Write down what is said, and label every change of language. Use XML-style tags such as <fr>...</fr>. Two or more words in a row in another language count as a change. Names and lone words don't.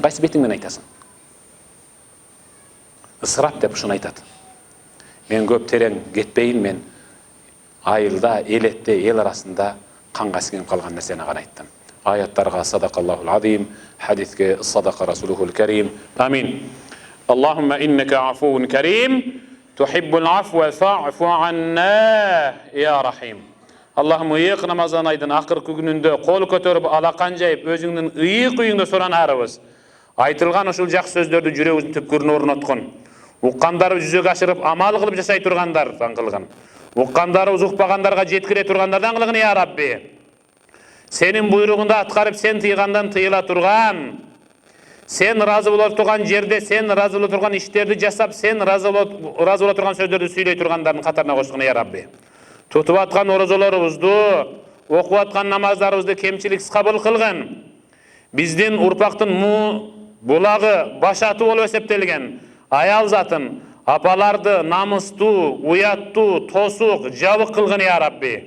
<ky>Кайсы бетиңден айтасың? Ысырап деп ушуну айтат. Мен көп терең кетпейин, мен айылда, элетте, эл арасында канга сиңип калган нерсени гана айттым.</ky> <ar>Аяттарга صدق الله العظيم, хадиске صدق رسوله الكريم. Амин. اللهم إنك عفو كريم، تحب العفو فاعف عنا يا رحيم.</ar> <ky>Аллахым, ыйык Рамазан айдын акыркы күнүндө кол көтөрүп, алакан жайып, өзүңдүн ыйык үйүңдө суранарыбыз. Айтылган ушул жакшы сөздөрдү жүрөгүбүздүн түпкүрүнө орноткон. Уккандары жүзөгө ашырып, амал кылып жашай тургандардан кылгын. Уккандарыбыз укпагандарга жеткире тургандардан кылгын</ky> <ar>يا رب.</ar> <ky>Сенин буйругунду аткарып, сен тыйгандан тыйыла турган, сен разы боло турган жерде, сен разы боло турган иштерди жасап, сен разы боло турган сөздөрдү сүйлөй тургандардын катарына кошкун</ky> <ar>يا رب.</ar> <ky>Тутуп аткан орозолорубузду, окуп аткан намаздарыбызды кемчиликсиз кабыл кылгын. Биздин урпактын булагы, башаты болуп эсептелген аял затын, апаларды намыстуу, уяттуу, тосук, жабык кылгын</ky> <ar>يا رب.</ar>